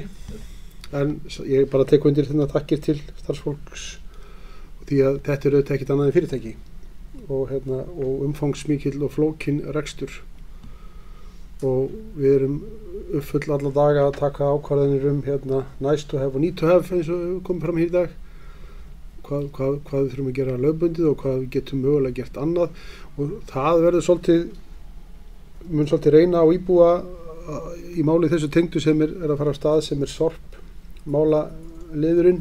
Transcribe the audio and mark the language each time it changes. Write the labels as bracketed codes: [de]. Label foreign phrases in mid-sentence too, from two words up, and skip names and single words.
[is] En ég bara tek undir takkir til starfsfólks því að þetta auðvitað ekkert annað en fyrirtæki og umfangsmikill og flókinn rekstur og við erum uppfull alla daga að taka ákvarðanir [en] nice to have [is] og [en] need to have [is] eins og komum fram hér í dag hvað við þurfum að gera lögbundið og hvað við getum mögulega gert annað og það verður mun svolítið reyna á íbúa í máli þessu tengdu sem er að fara af stað sem sorp mála liðurinn.